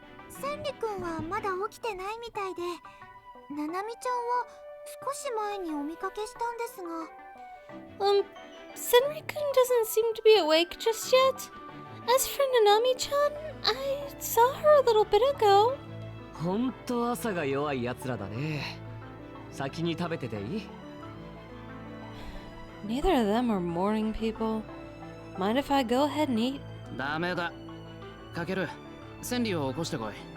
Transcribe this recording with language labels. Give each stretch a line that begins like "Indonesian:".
Japanese: センリくんはまだ起きてないみたいで、ナナミちゃんは少し前にお見かけしたんですが。
English: Senri-kun doesn't seem to be awake just yet. As for Nanami-chan, I saw her a little bit ago.
Japanese: ほんと朝が弱いやつらだね。先に食べてていい？
English: Neither of them are morning people. Mind if I go ahead and eat?
Japanese: ダメだ。かける、千里を起こしてこい。